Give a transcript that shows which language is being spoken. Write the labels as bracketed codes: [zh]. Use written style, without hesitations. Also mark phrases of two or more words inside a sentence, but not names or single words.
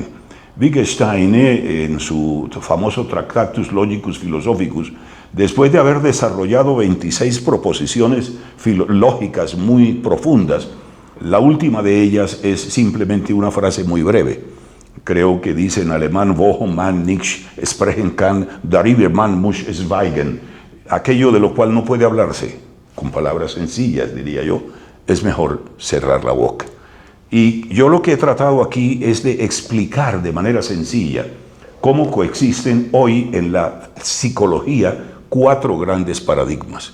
[es] Wittgenstein, en su famoso Tractatus Logicus Philosophicus, después de haber desarrollado 26 proposiciones lógicas muy profundas, la última de ellas es simplemente una frase muy breve. Creo que dice en alemán, [de] worum man nicht sprechen kann, darüber man muss schweigen. [es] Aquello de lo cual no puede hablarse, con palabras sencillas, diría yo, es mejor cerrar la boca. Y yo lo que he tratado aquí es de explicar de manera sencilla cómo coexisten hoy en la psicología 4 grandes paradigmas.